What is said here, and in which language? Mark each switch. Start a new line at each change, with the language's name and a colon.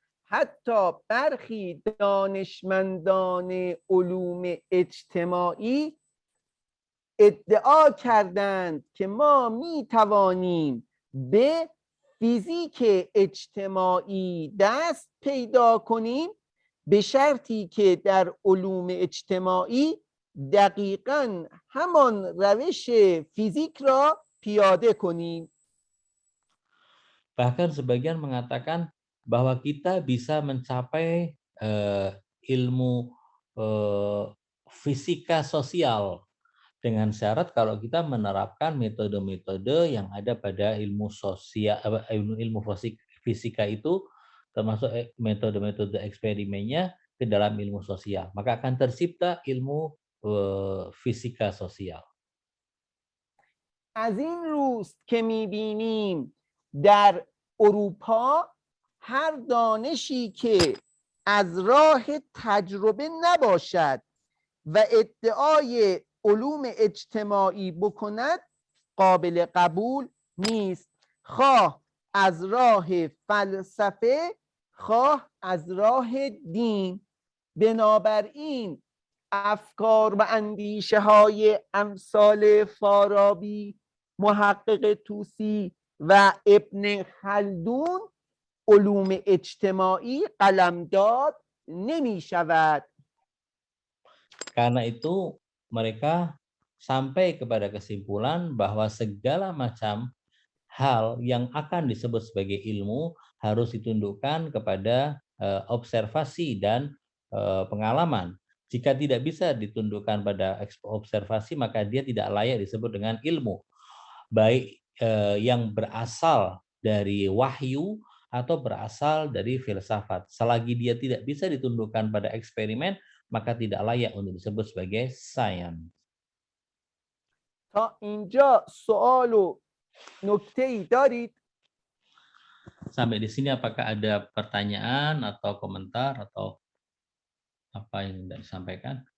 Persian: حتی برخی دانشمندان علوم اجتماعی ادعا کردند که ما می توانیم به فیزیک اجتماعی دست پیدا کنیم به شرطی که در علوم اجتماعی دقیقاً همان روش فیزیک را پیاده کنیم.
Indonesian: Bahkan sebagian mengatakan bahwa kita bisa mencapai ilmu fisika sosial dengan syarat kalau kita menerapkan metode-metode yang ada pada ilmu sosial, ilmu fisika itu, termasuk metode-metode eksperimennya ke dalam ilmu sosial, maka akan tercipta ilmu fisika sosial.
Persian: از این روست که می‌بینیم در اروپا هر دانشی که از راه تجربه نباشد و ادعای علوم اجتماعی بکند قابل قبول نیست، خواه از راه فلسفه خواه از راه دین. بنابراین افکار و اندیشه های امثال فارابی، محقق توسی و ابن خلدون علوم اجتماعی قلمداد نمی شود.
Indonesian: Karena itu mereka sampai kepada kesimpulan bahwa segala macam hal yang akan disebut sebagai ilmu harus ditundukkan kepada observasi dan pengalaman. Jika tidak bisa ditundukkan pada observasi, maka dia tidak layak disebut dengan ilmu, baik yang berasal dari wahyu atau berasal dari filsafat. Selagi dia tidak bisa ditundukkan pada eksperimen, maka tidak layak untuk disebut sebagai sains.
Persian: تا اینجا سوال و نکته‌ای دارید؟
Indonesian: Sampai di sini apakah ada pertanyaan atau komentar atau apa yang tidak disampaikan?